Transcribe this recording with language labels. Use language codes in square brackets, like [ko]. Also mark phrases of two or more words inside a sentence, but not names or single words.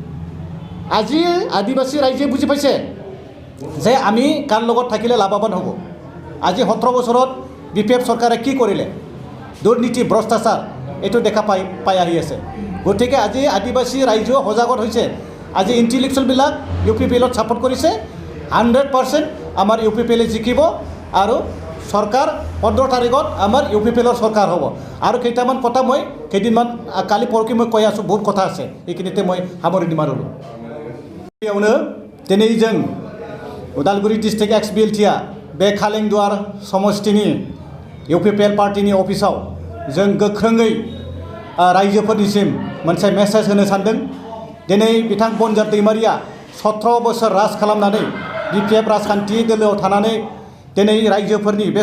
[as] আজি আদিবাসী ৰাইজে বুজি পাইছে যে আমি কাৰ লগত থাকিলে লাভৱান হ'ব আজি 17 বছৰত BPF চৰকাৰে কি কৰিলে দুৰ্নীতি ভ্ৰষ্টাচাৰ এইটো দেখা পাই আহি আছে গতিকে আজি আদিবাসী ৰাইজেও সজাগত হৈছে আজি ইণ্টেলেকচুৱেলবিলাক UPPLত ছাপোৰ্ট কৰিছে 100% আমাৰ UPPL জিকিব আৰু সরকার 15 তারিখত আমার UPPLৰ সরকার হব আর কেইটামান কথা মই কেইদিনমান কালি পরকি মই কৈ আছো বহুত কথা আছে এইখিনিতে মই সামৰণি মাৰিলো ইয়াউনো [brx] দিनै जों उदालगुरि डिस्ट्रिक्ट XBLTआ बे खालेंदुवार समष्टिनि UPPL पार्टीनि अफिसाव जों गोख्रोङै रायजोफोरनिसिम मोनसे मेसेज होनो सानदों दिनै बिथां बनजार दैमारिया 17 बोसोर राज खालामनानै BPF राजखान्थि दोलोआव थानानै दिनै रायजोफोरनि बे